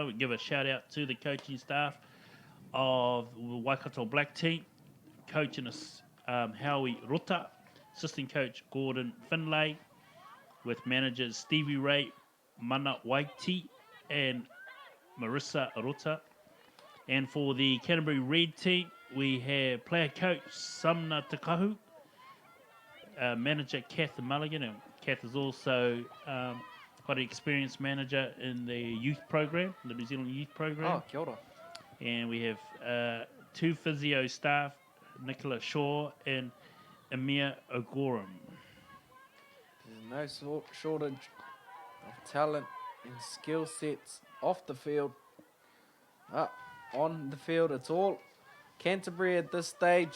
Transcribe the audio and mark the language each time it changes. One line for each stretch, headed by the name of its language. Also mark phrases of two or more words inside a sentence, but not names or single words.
English: We give a shout out to the coaching staff of the Waikato Black team, coaching us Howie Rota, assistant coach Gordon Finlay, with managers Stevie Ray, Mana Waiti, and Marissa Rota. And for the Canterbury Red team, we have player coach Samna Takahu, manager Kath Mulligan, and Kath is also quite an experienced manager in the youth program, the New Zealand youth program.
Māori: Oh, kia ora.
English: And we have 2 physio staff, Nicola Shaw and Amir Ogoram. There's no shortage of talent and skill sets off the field. On the field, it's all Canterbury at this stage.